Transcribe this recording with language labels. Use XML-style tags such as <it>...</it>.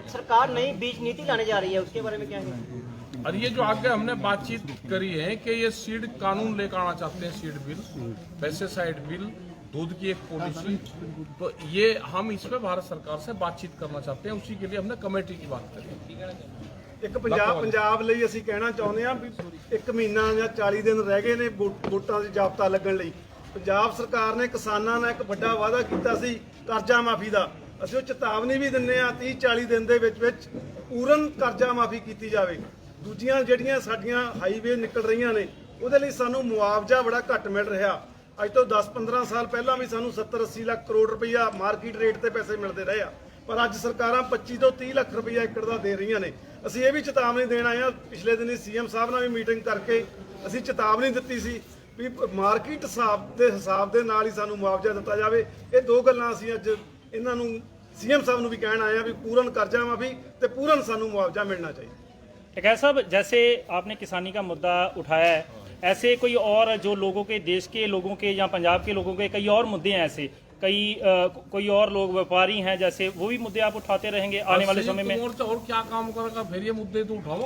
<hi>सरकार नई बीज नीति लाने जा रही है, उसके बारे में क्या है? और ये जो आगे हमने बातचीत करी है कि ये सीड कानून लेकर आना चाहते हैं, सीड बिल, पेस्टिसाइड बिल, दूध की एक पॉलिसी, तो ये हम इस पे भारत सरकार से बातचीत करना चाहते हैं, उसी के लिए हमने कमेटी की बात करी।</hi> <pa>ਇੱਕ ਪੰਜਾਬ ਲਈ ਅਸੀਂ ਕਹਿਣਾ ਚਾਹੁੰਦੇ ਹਾਂ ਵੀ 1 ਮਹੀਨਾ ਜਾਂ 40 ਦਿਨ ਰਹਿ ਗਏ ਨੇ ਵੋਟਾਂ ਦੀ ਜਾਬਤਾ ਲੱਗਣ ਲਈ। ਪੰਜਾਬ ਸਰਕਾਰ ਨੇ ਕਿਸਾਨਾਂ ਨਾਲ ਇੱਕ ਵੱਡਾ ਵਾਅਦਾ ਕੀਤਾ ਸੀ ਕਰਜ਼ਾ ਮਾਫੀ ਦਾ। ਅਸੀਂ ਉਹ ਚੇਤਾਵਨੀ ਵੀ ਦਿੰਨੇ ਆ 30-40 ਦਿਨ ਦੇ ਵਿੱਚ ਪੂਰਨ ਕਰਜ਼ਾ ਮਾਫੀ ਕੀਤੀ ਜਾਵੇ। ਦੂਜੀਆਂ ਜਿਹੜੀਆਂ ਸਾਡੀਆਂ ਹਾਈਵੇ ਨਿਕਲ ਰਹੀਆਂ ਨੇ ਉਹਦੇ ਲਈ ਸਾਨੂੰ ਮੁਆਵਜ਼ਾ ਬੜਾ ਘੱਟ ਮਿਲ ਰਿਹਾ। ਅੱਜ ਤੋਂ 10-15 ਸਾਲ ਪਹਿਲਾਂ ਵੀ ਸਾਨੂੰ 70-80 ਲੱਖ ਕਰੋੜ ਰੁਪਈਆ ਮਾਰਕੀਟ ਰੇਟ ਤੇ ਪੈਸੇ ਮਿਲਦੇ ਰਹੇ ਆ, ਪਰ ਅੱਜ ਸਰਕਾਰਾਂ 25 ਤੋਂ 30 ਲੱਖ ਰੁਪਈਆ ਏਕੜ ਦਾ ਦੇ ਰਹੀਆਂ ਨੇ। ਅਸੀਂ ਇਹ ਵੀ ਚੇਤਾਵਨੀ ਦੇਣ ਆਏ ਆ, ਪਿਛਲੇ ਦਿਨੀ ਸੀਐਮ ਸਾਹਿਬ ਨਾਲ ਵੀ ਮੀਟਿੰਗ ਕਰਕੇ ਅਸੀਂ ਚੇਤਾਵਨੀ ਦਿੱਤੀ ਸੀ ਵੀ ਮਾਰਕੀਟ ਹਿਸਾਬ ਦੇ ਨਾਲ ਹੀ ਸਾਨੂੰ ਮੁਆਵਜ਼ਾ ਦਿੱਤਾ ਜਾਵੇ। ਇਹ ਦੋ ਗੱਲਾਂ ਅਸੀਂ ਅੱਜ ਇਹਨਾਂ ਨੂੰ सीएम साहब ਨੂੰ ਵੀ ਕਹਿਣ ਆਏ ਆ ਵੀ ਪੂਰਨ ਕਰਜ਼ਾ ਮਾਫੀ ਤੇ ਪੂਰਨ ਸਾਨੂੰ ਮੁਆਵਜ਼ਾ ਮਿਲਣਾ चाहिए।</pa> <hi>टिकैत साहब, जैसे आपने किसानी का मुद्दा उठाया है, ऐसे कोई और जो लोगों के, देश के लोगों के या पंजाब के लोगों के कई और मुद्दे हैं, ऐसे कोई और लोग व्यापारी हैं, जैसे वो भी मुद्दे आप उठाते रहेंगे आने वाले समय में? मोर्चा और क्या काम करेगा, फिर ये मुद्दे तो उठाओ।</hi>